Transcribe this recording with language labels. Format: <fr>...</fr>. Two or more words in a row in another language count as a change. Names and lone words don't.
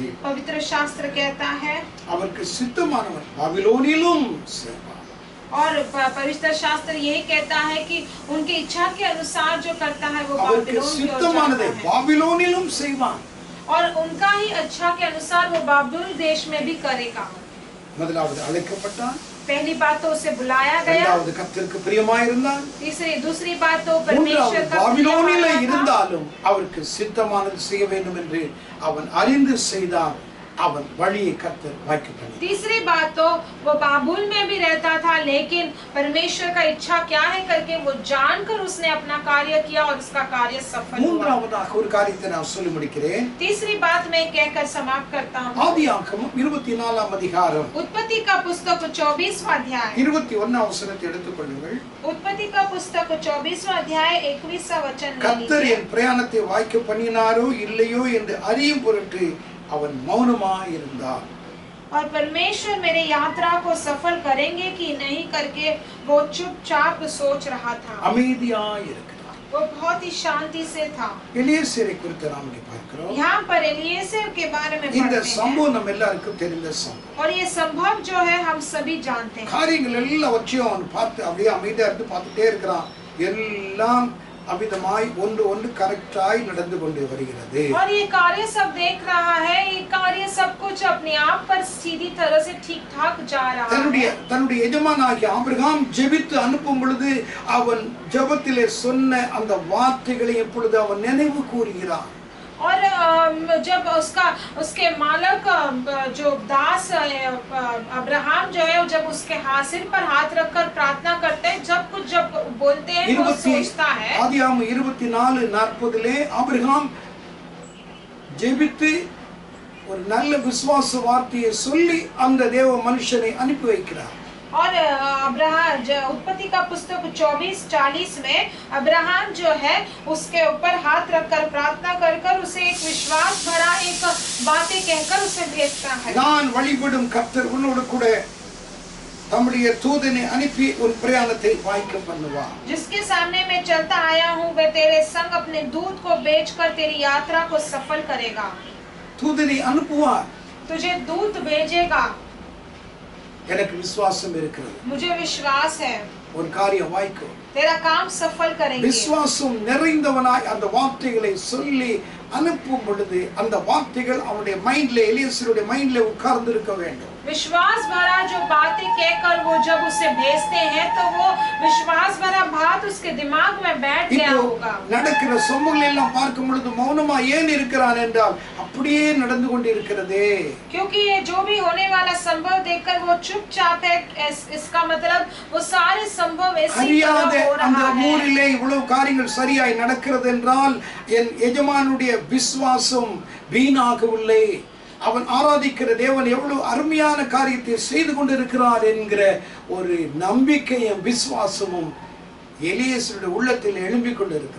<hi>पवित्र शास्त्र कहता है,</hi> <ta>அவருக்கு சித்தமானவன் பாபிலோனிலும் செய்வான்।</ta> <hi>और पवित्र शास्त्र यही कहता है कि उनकी इच्छा के अनुसार जो करता है वो</hi> <ta>அவருக்கு</ta> <hi>बाबिलोन की ओर</hi> <ta>சித்தமானதை</ta> <hi>जाता है।</hi> <ta>பாபிலோனிலும் செய்வான்।</ta> <hi>और उनका ही अच्छा के अनुसार वो बाबुल देश में भी करेगा।</hi> <ta>முதலாவது அழைக்கப்பட்டான்,</ta> <hi>पहली बात तो उसे बुलाया गया,</hi> <ta>இரண்டாவது கர்த்தருக்கு பிரியமாயிருந்தான்,</ta> <hi>दूसरी बात तो परमेश्वर</hi> <ta>மூன்றாவது</ta> <hi>का</hi> <ta>பாபிலோனிலே</ta> <hi>प्रिय था।</hi> <ta>இருந்தாலும் அவருக்கு சித்தமானது செய்ய வேண்டும் என்று அவன் அறிந்து செய்தான். அவன் வழியை கர்த்தர் வாய்க்க பண்ணினார்.</ta> <hi>तीसरी बात तो वो बाबुल में भी रहता था, लेकिन परमेश्वर का इच्छा क्या है करके वो जानकर उसने अपना कार्य किया और उसका कार्य सफल हुआ।</hi> <ta>மூன்றாவதாக ஒரு காரியத்தை நான் சொல்லி முடிக்கிறேன்.</ta> <hi>तीसरी बात मैं कहकर समाप्त करता हूँ।</hi> <ta>ஆதியாகமம் 24ஆம் அதிகாரம்</ta> <hi>उत्पत्ति का पुस्तक 24वां अध्याय,</hi> <ta>21ஆம் வசனத்தை எடுத்துக்கொள்ளுங்கள்.</ta> <hi>उत्पत्ति का पुस्तक 24वां अध्याय 21वां वचन ले</hi> <ta>கர்த்தர்</ta> <hi>लीजिए।</hi> <ta>என் பிரயாணத்தை வாய்க்க பண்ணினாரோ இல்லையோ என்று அறியும் பொருட்டு அவன் மௌனமாய் இருந்தான்.</ta> <hi>और परमेश्वर मेरे यात्रा को सफल करेंगे कि नहीं करके वो चुपचाप सोच रहा था।</hi> <ta>அமைதியாய் இருக்கிறான்.</ta> <hi>वो बहुत ही शांति से था।</hi> <ta>எலியேசரை குறித்து நாம் இங்கே பார்க்கிறோம்.</ta> <hi>यहाँ पर एलिएजेर के बारे में</hi> <ta>இந்த</ta> <hi>पढ़ते हैं</hi> <ta>சம்பவம் நம்ம எல்லாருக்கும் தெரிந்த சம்பவம்.</ta> <hi>और ये संभव जो है हम सभी जानते हैं।</hi> <ta>காரியங்கள் எல்லாவற்றையும் அவன் பார்த்து அப்படியே அமைதியா இருந்து பார்த்துட்டே இருக்கிறான். எல்லாம் அவிதமாய் ஒன்று ஒன்று கரெக்டாய் நடந்து கொண்டு வருகிறது.</ta> <hi>और ये कार्य सब देख रहा है, ये कार्य सब कुछ अपने आप पर सीधी तरह से ठीक ठाक जा रहा है।</hi> <ta>தன்னுடைய எஜமானாகிய ஆபிரகாம் ஜெபித்து அனுப்பும் பொழுது அவன் ஜெபத்திலே சொன்ன அந்த வார்த்தைகளை எப்பொழுது அவன் நினைவு கூறுகிறான்.</ta> <hi>और जब उसके मालक जो दास अब्राहम जो है, जब उसके सिर पर हाथ रखकर प्रार्थना करते हैं, जब बोलते हैं वो सोचता है।</hi> <ta>ஆதியாகமம் 24:40 ஆபிரகாம் ஜெபித்து ஒரு நல்ல விசுவாச வார்த்தையை சொல்லி அந்த தேவ மனுஷனை அனுப்பி வைக்கிறார்.</ta> <hi>और अब्राहम उत्पत्ति का पुस्तक 24:40 में अब्राहम जो है उसके ऊपर हाथ रखकर प्रार्थना कर उसे एक विश्वास भरा एक बातें कहकर उसे भेजता है।</hi> <ta>நான் வழிபடும் கர்த்தர் உன்னோடு கூட தம்முடைய தூதனை அனுப்பி உன் பிரயாணத்தை வாய்க்க பண்ணுவார்.</ta> <hi>जिसके सामने मैं चलता आया हूँ वह तेरे संग अपने दूत को भेजकर तेरी यात्रा को सफल करेगा।</hi> <ta>தூதனை அனுப்புவார்.</ta> <hi>तुझे दूत भेजेगा।</hi> <ta>எனக்கு விசுவாசம் இருக்கிறது.</ta> <hi>मुझे विश्वास है</hi> <ta>ஒரு காரியம் வாய்க்கும்.</ta> <hi>तेरा काम सफल करेंगे।</hi> <ta>விசுவாசம் நிறைந்தவனாய் அந்த வார்த்தைகளை சொல்லி அனுப்பும் பொழுது அந்த வார்த்தைகள் அவனுடைய மைண்ட்ல எலியேசருடைய மைண்ட்ல உட்கார்ந்து இருக்க வேண்டும்.</ta> <hi>विश्वास भरा जो बातें कहकर वो जब उसे भेजते हैं तो वो विश्वास भरा बात उसके दिमाग में बैठ गया होगा।</hi> <ta>நடக்கிற சம்பவங்கள் எல்லாம் பார்க்கும் பொழுது மௌனமா ஏன் இருக்கிறான் என்றால் அப்படியே நடந்து கொண்டிருக்கிறதே।</ta> <hi>क्योंकि ये जो भी होने वाला संभव देखकर वो चुपचाप है, इसका मतलब वो सारे संभव ऐसे ही हो</hi> <ta>அந்த</ta> <hi>रहा है।</hi> <ta>ஊரிலே இவ்வளவு காரியங்கள் சரியாய் நடக்கிறது என்றால் என் எஜமானுடைய விசுவாசம் வீணாகவில்லை, அவன் ஆராதிக்கிற தேவன் எவ்வளவு அருமையான காரியத்தை செய்து கொண்டிருக்கிறார் என்கிற ஒரு நம்பிக்கையும் விசுவாசமும் எலியேசருடைய உள்ளத்தில் எழும்பிக் கொண்டிருக்கிறது।</ta>